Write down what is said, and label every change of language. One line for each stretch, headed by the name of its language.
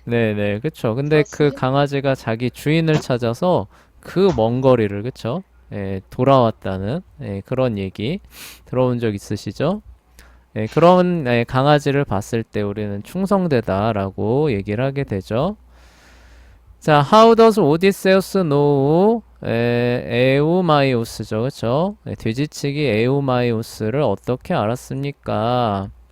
Korean: 네네, 그쵸. 근데 그 들었어요. 강아지가 자기 주인을 찾아서 그 먼 거리를, 그쵸? 예, 돌아왔다는, 예, 그런 얘기 들어본 적 있으시죠? 예, 그런 강아지를 봤을 때 우리는 충성되다라고 얘기를 하게 되죠.
English: 자, how does Odysseus know 에우마이오스죠,
Korean: 그쵸? 돼지치기 에우마이오스를 어떻게 알았습니까?